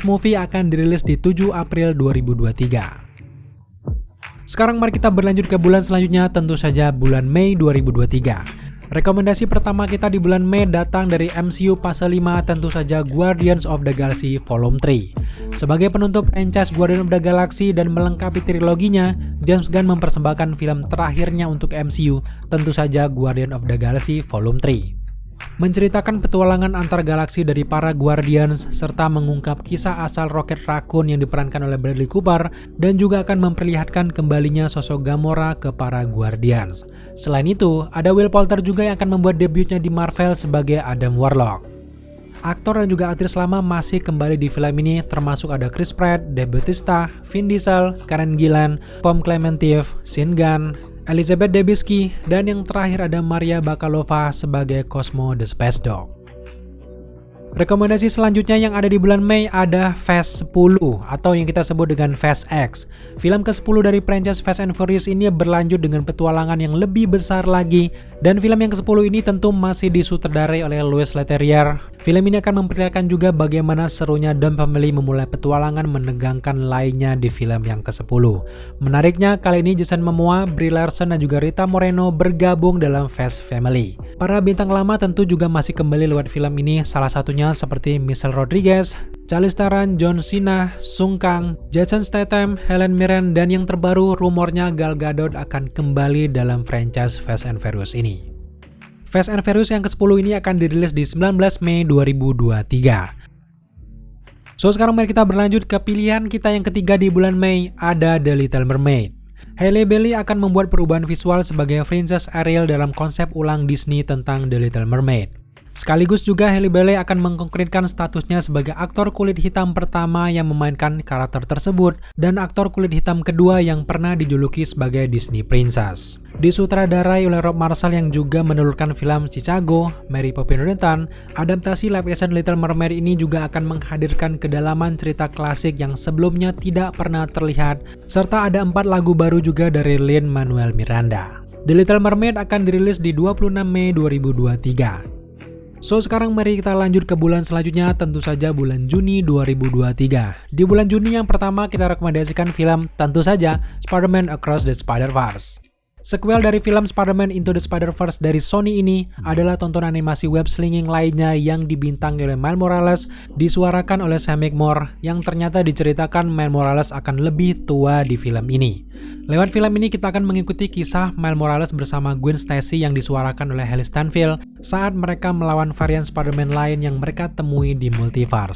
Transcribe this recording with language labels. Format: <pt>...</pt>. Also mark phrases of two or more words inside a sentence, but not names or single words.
<id>Movie akan dirilis di 7 April 2023. Sekarang mari kita berlanjut ke bulan selanjutnya, tentu saja bulan Mei 2023. Rekomendasi pertama kita di bulan Mei datang dari MCU Fase 5, tentu saja Guardians of the Galaxy Volume 3. Sebagai penutup franchise Guardians of the Galaxy dan melengkapi triloginya, James Gunn mempersembahkan film terakhirnya untuk MCU, tentu saja Guardians of the Galaxy Volume 3. Menceritakan petualangan antar galaksi dari para Guardians serta mengungkap kisah asal Rocket Raccoon yang diperankan oleh Bradley Cooper, dan juga akan memperlihatkan kembalinya sosok Gamora ke para Guardians. Selain itu, ada Will Poulter juga yang akan membuat debutnya di Marvel sebagai Adam Warlock. Aktor dan juga aktris lama masih kembali di film ini, termasuk ada Chris Pratt, Dave Bautista, Vin Diesel, Karen Gillan, Pom Klementieff, Sean Gunn, Elizabeth Debicki, dan yang terakhir ada Maria Bakalova sebagai Cosmo the Space Dog. Rekomendasi selanjutnya yang ada di bulan Mei ada Fast 10 atau yang kita sebut dengan Fast X. Film ke-10 dari franchise Fast and Furious ini berlanjut dengan petualangan yang lebih besar lagi, dan film yang ke-10 ini tentu masih disutradarai oleh Louis Leterrier. Film ini akan memperlihatkan juga bagaimana serunya Dom Family memulai petualangan menegangkan lainnya di film yang ke-10. Menariknya, kali ini Jason Momoa, Brie Larson, dan juga Rita Moreno bergabung dalam Fast Family. Para bintang lama tentu juga masih kembali lewat film ini, salah satunya seperti Michelle Rodriguez, Charlize Theron, John Cena, Sung Kang, Jason Statham, Helen Mirren, dan yang terbaru rumornya Gal Gadot akan kembali dalam franchise Fast and Furious ini. Fast and Furious yang ke-10 ini akan dirilis di 19 Mei 2023. So, sekarang mari kita berlanjut ke pilihan kita yang ketiga di bulan Mei, ada The Little Mermaid. Halle Bailey akan membuat perubahan visual sebagai Princess Ariel dalam konsep ulang Disney tentang The Little Mermaid. Sekaligus juga Halle Bailey akan mengkonkretkan statusnya sebagai aktor kulit hitam pertama yang memainkan karakter tersebut dan aktor kulit hitam kedua yang pernah dijuluki sebagai Disney Princess. Disutradarai oleh Rob Marshall yang juga menelurkan film Chicago, Mary Poppins Returns, adaptasi</id> <en>live action</en> <id>Little Mermaid ini juga akan menghadirkan kedalaman cerita klasik yang sebelumnya tidak pernah terlihat, serta ada 4 lagu baru juga dari Lin-Manuel Miranda. The Little Mermaid akan dirilis di 26 Mei 2023. So, sekarang mari kita lanjut ke bulan selanjutnya, tentu saja bulan Juni 2023. Di bulan Juni yang pertama kita rekomendasikan film tentu saja Spider-Man Across the Spider-Verse. Sequel dari film Spider-Man Into the Spider-Verse dari Sony ini adalah tontonan animasi</id> <en>web slinging</en> <id>lainnya yang dibintangi oleh Miles Morales, disuarakan oleh Sam McMore, yang ternyata diceritakan Miles Morales akan lebih tua di film ini. Lewat film ini kita akan mengikuti kisah Miles Morales bersama Gwen Stacy yang disuarakan oleh Hailee Steinfeld saat mereka melawan varian Spider-Man lain yang mereka temui di multiverse.</id>